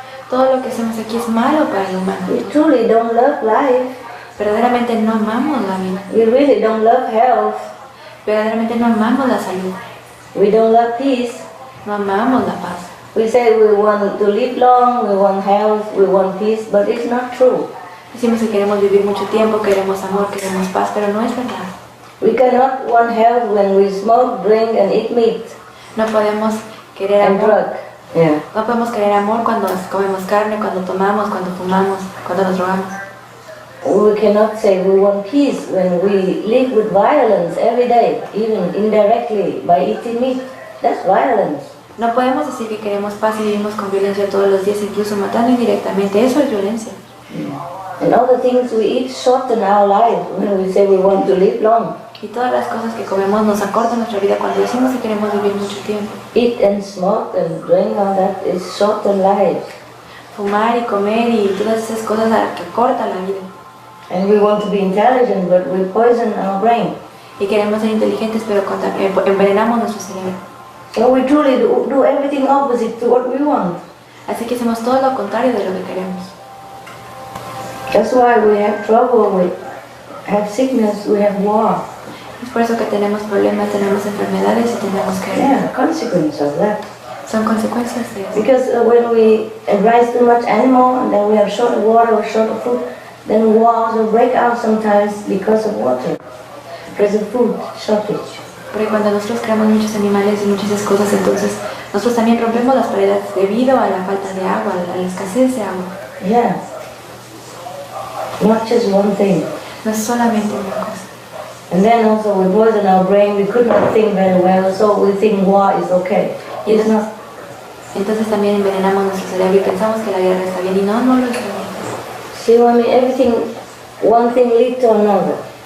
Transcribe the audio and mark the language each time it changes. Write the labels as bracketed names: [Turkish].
[Spanish] Todo lo que hacemos aquí es malo para el humano. [English] We truly don't love life. [Spanish] Verdaderamente no amamos la vida. [English] We really don't love health. [Spanish] Verdaderamente no amamos la salud. [English] We don't love peace. [Spanish] No amamos la paz. [English] We say we want to live long, we want health, we want peace, but it's not true. [Spanish] Decimos que queremos vivir mucho tiempo, queremos amor, queremos paz, pero no es verdad. [English] We cannot want health when we smoke, drink and eat meat. [Spanish] No podemos querer [English] and [Spanish] amor. [English] drug. Yeah. [Spanish] No podemos querer amor cuando comemos carne, cuando tomamos, cuando fumamos, cuando nos drogamos. [English] We cannot say we want peace when we live with violence every day, even indirectly by eating meat. That's violence. [Spanish] No podemos decir que queremos paz y vivimos con violencia todos los días, incluso matando indirectamente. Eso es violencia. [English] And all the things we eat shorten our lives when we say we want to live long. [Spanish] Y todas las cosas que comemos nos acortan nuestra vida cuando decimos que queremos vivir mucho tiempo. [English] Eat and smoke and drink, all that is shorten life. [Spanish] Fumar y comer y todas esas cosas que acortan la vida. [English] And we want to be intelligent, but we poison our brain. [Spanish] Y queremos ser inteligentes, pero envenenamos nuestro cerebro. [English] So we truly do everything opposite to what we want. [Spanish] Así que hacemos todo lo contrario de lo que queremos. [English] That's why we have trouble, we have sickness, we have war. [Spanish] Es por eso que tenemos problemas, tenemos enfermedades y tenemos que... [English] Yeah, consequence of that. [Spanish] Son consecuencias de eso. [English] Because when we raise too much animal and then we have short of water or short of food, then wars will break out sometimes because of water, because of food shortage. [Spanish] Porque cuando nosotros creamos muchos animales y muchas cosas, entonces nosotros también rompemos las paredes debido a la falta de agua, a la escasez de agua. [English] Yeah. Not just one thing. [Spanish] No es solamente una cosa. [English] And then also we poison our brain, we could not think very well, so we think war is okay. It's not. [Spanish] Entonces también envenenamos nuestro cerebro y pensamos que la guerra está bien y no lo está bien. [English] See what I mean? Everything, one thing leads to another.